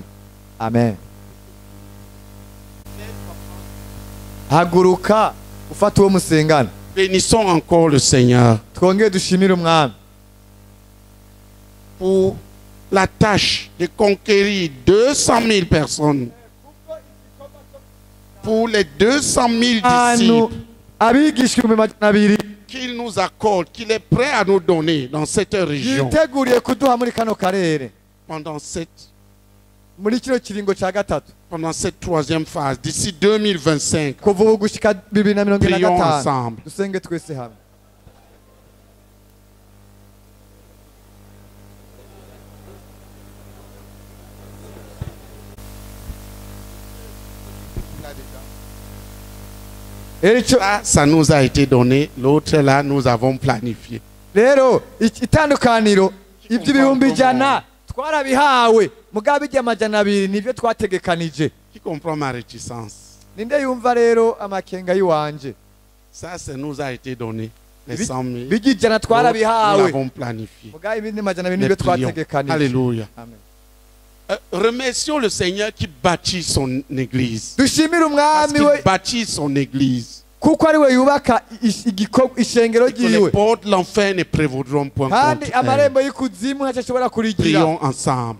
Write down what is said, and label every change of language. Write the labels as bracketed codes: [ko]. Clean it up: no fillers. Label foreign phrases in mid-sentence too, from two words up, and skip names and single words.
[rn] Amen. Haguruka ufata uwo musengana. [fr] Bénissons encore le Seigneur [rn] Twongere dushimire umwami [fr] pour la tâche de conquérir 200 000 personnes. Pour les 200 000 disciples [rn] abigishwa 200 [fr] qu'il nous accorde, qu'il est prêt à nous donner dans cette région [rn] yiteguriye kuduha muri kano karere [fr] pendant [rn] muri kino kiringo cya gatatu [fr] cette troisième phase, d'ici 2025. [rn] kuva ubu gushika Prions 2025. [fr] ensemble. [rn] Dusenge twese hamwe. [fr] Ça nous a été donné, l'autre là, nous avons planifié. [rn] Rero itandukaniro iby'ibihumbi 100 twarabihawe mugabe ijya 200 nivyo twategekanije. [fr] Qui comprend ma réticence? [rn] Ninde yumva rero amakenga yiwanje? [fr] Ça nous a été donné, les 100 000. [rn] Bigi 100 [fr] Nous [rn] twarabihawe [fr] l'avons planifié. [rn] mugabe ibindi 200 [fr] Mais [rn] nivyo [fr] prions. [rn] twategekanije. [fr] Alléluia. Amen. Remercions le Seigneur qui bâtit son église. [rn] Dushimire [fr] Parce [rn] umwami we [fr] qu'il bâtit son église. [rn] kuko ari we yubaka ishengero [fr] Et que les [rn] ryiwe [fr] portes de l'enfer ne prévaudront point [rn] kandi [fr] contre elle. [rn] amarembo y'ikuzimu ntashobora kurigira. [fr] Prions ensemble.